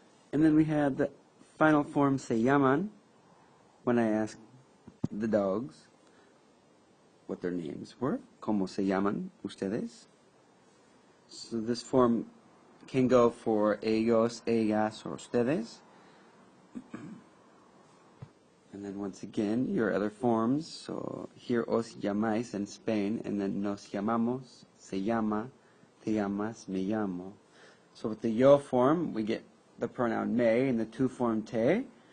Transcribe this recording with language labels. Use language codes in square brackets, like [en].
[en] And then we have the final form, se llaman, when I asked the dogs what their names were. [es] ¿Cómo se llaman ustedes? [en] So this form can go for ellos, ellas, or ustedes. And then once again, your other forms. So here [es] os llamáis [en] in Spain, and then [es] nos llamamos, se llama, te llamas, me llamo. [en] So with the yo form, we get the pronoun me and the to form te.